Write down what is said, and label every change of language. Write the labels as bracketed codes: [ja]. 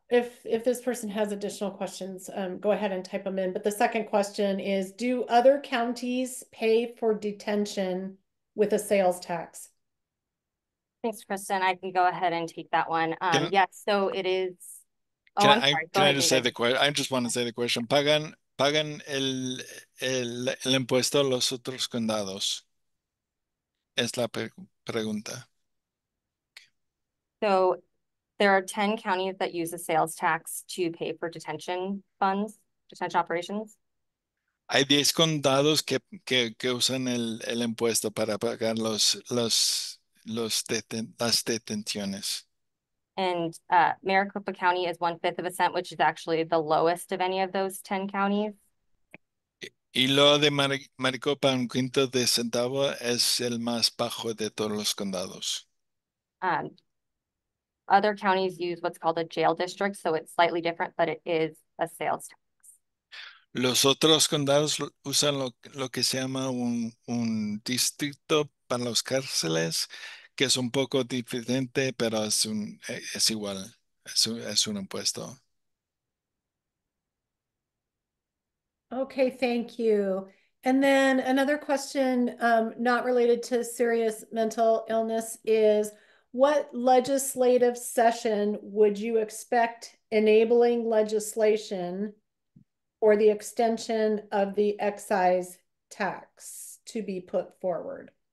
[en] if this person has additional questions, go ahead and type them in. But the second question is, do other counties pay for detention with a sales tax? Thanks, Kristen. I can go ahead and take that one. Can, Yes, so it is. Oh, can I'm I, sorry. Go can I ahead, just say David. the question? I just want to say the question. [es] ¿Pagan el impuesto los otros condados? Es la pregunta. [en] So there are 10 counties that use a sales tax to pay for detention funds, detention operations. [es] Hay 10 condados que usan el impuesto para pagar las detenciones. [en] And Maricopa County is 1/5 of a cent, which is actually the lowest of any of those 10 counties. [es] Y lo de Maricopa, 1/5 de centavo, es el más bajo de todos los condados. [en] Other counties use what's called a jail district, so it's slightly different, but it is a sales tax. [es] Los otros condados usan lo que se llama un distrito para los cárceles, que es un poco diferente, pero es igual, es un impuesto. [en] Okay, thank you. And then another question, not related to serious mental illness, is what legislative session would you expect enabling legislation or the extension of the excise tax to be put forward?